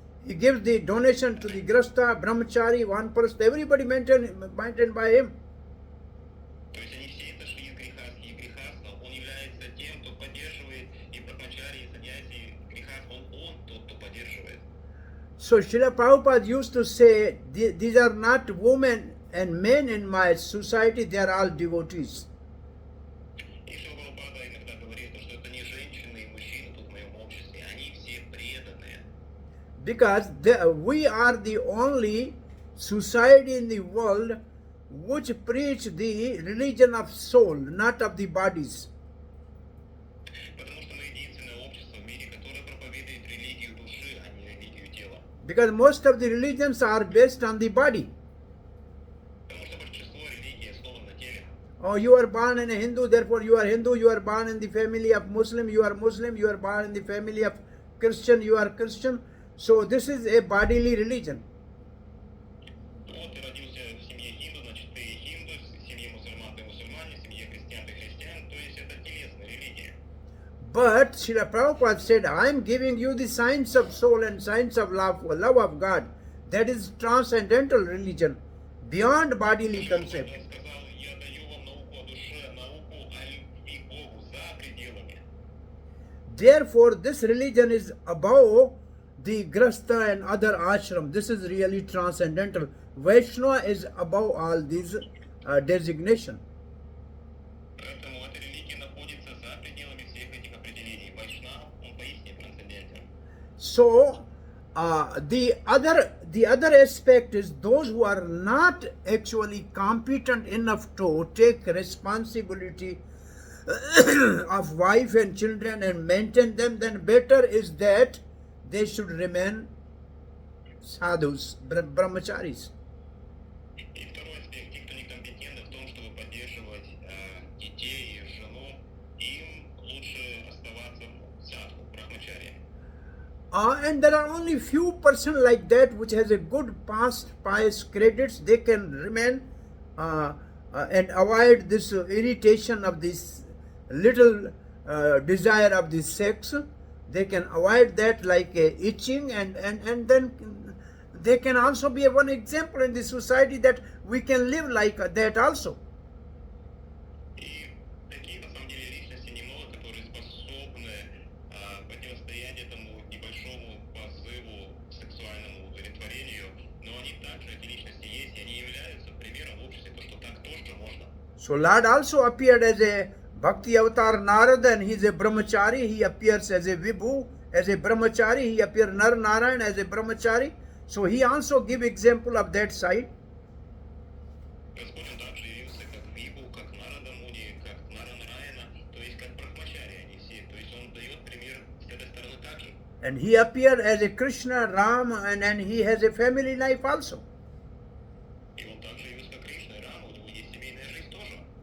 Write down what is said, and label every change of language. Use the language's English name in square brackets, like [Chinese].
[English] He gives the donation to the Grasta, Brahmachari, one person, everybody maintained by him. [Russian] То есть они все это шли из грехаски и грехаска. Он является тем, кто поддерживает и брахмачари, и саньяси, грехас. Он тот, кто поддерживает. [English] So Srila Prabhupada used to say, these are not women and men in my society, they are all devotees. [Russian] И Шрила Прабхупада иногда говорит, что это не женщины и мужчины тут в моем обществе, они все преданные. [English] Because we are the only society in the world which preach the religion of soul, not of the bodies. [Russian] Потому что мы единственное общество в мире, которое проповедует религию души, а не религию тела. [English] Because most of the religions are based on the body. [Russian] Потому что большинство религий основано на теле. [English] Oh, you are born in a Hindu, therefore you are Hindu. You are born in the family of Muslim, you are Muslim. You are born in the family of Christian, you are Christian. So this is a bodily religion. [Russian] Вот ты родился в семье хинду, значит ты хинду, в семье мусульман ты мусульманин, в семье христиан ты христиан, то есть это телесная религия. [English] But Srila Prabhupada said, I am giving you the science of soul and science of love of God. That is transcendental religion, beyond bodily concept. [Russian] Он сказал, я даю вам науку о душе, науку о любви к Богу за пределами. [English] Therefore, this religion is above the Grasta and other ashram. This is really transcendental. Vaishnava is above all these designation. [Russian] Поэтому эта религия находится за пределами всех этих определений. Вайшнав, он поистине трансцендентен. [English] So, the other aspect is those who are not actually competent enough to take responsibility of wife and children and maintain them, then better is that they should remain sadhus, brahmacharis. [Russian] И второй аспект, те, кто некомпетентны в том, чтобы поддерживать детей и жену, им лучше оставаться в садху, брахмачаре. [English] And there are only few person like that which has a good past pious credits. They can remain and avoid this irritation of this little desire of the sex. They can avoid that like itching, and then they can also be one example in the society that we can live like that also. [Russian] И такие, на самом деле, личности немного, которые способны противостоять этому небольшому позыву к сексуальному удовлетворению, но они также, эти личности есть, и они являются примером в обществе, то, что так тоже можно. [English] So Lord also appeared as a Bhakti Avatar Narada, and he is a brahmachari. He appears as a Vibhu, as a brahmachari. He appears Nar Narayan as a brahmachari. So he also give example of that side. [Russian] Господь он также явился как Вибу, как Нарада Муни, как Нара Нараяна, то есть как брахмачари они все. То есть он дает пример с этой стороны также. [English] And he appeared as a Krishna, Ram, and he has a family life also. [Russian] И он также явился как Кришна и Рама, у него есть семейная жизнь тоже.